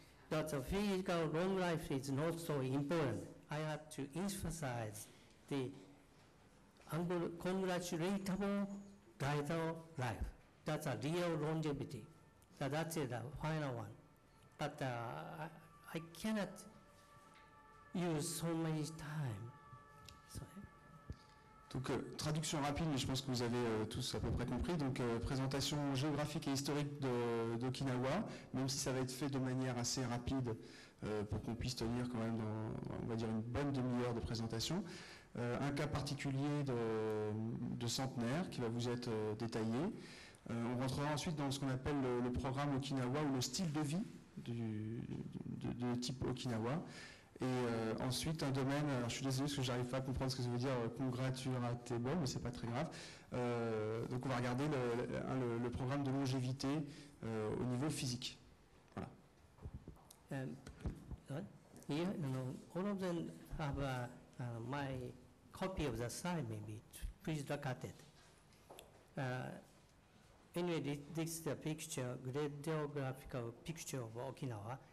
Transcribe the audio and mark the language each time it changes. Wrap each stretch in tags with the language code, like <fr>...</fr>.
<en>That the physical long life is not so important. I have to emphasize the congratulatable vital life. That's a real longevity. So that's it, the final one. But I cannot use so many time. Sorry.</en> <fr>Donc, traduction rapide, mais je pense que vous avez tous à peu près compris. Donc, présentation géographique et historique d'Okinawa, même si ça va être fait de manière assez rapide pour qu'on puisse tenir quand même dans, on va dire, une bonne demi-heure de présentation. Un cas particulier de centenaire qui va vous être détaillé. On rentrera ensuite dans ce qu'on appelle le programme Okinawa ou le style de vie de type Okinawa. Et ensuite un domaine, alors je suis désolé parce que j'arrive pas à comprendre ce que ça veut dire congratulatable, mais c'est pas très grave. Donc on va regarder le programme de longévité au niveau physique. Voilà.</fr> <en>Here, all of them have my copy of the slide maybe. Please look at it. Anyway, this is the picture, geographical picture of Okinawa.</en>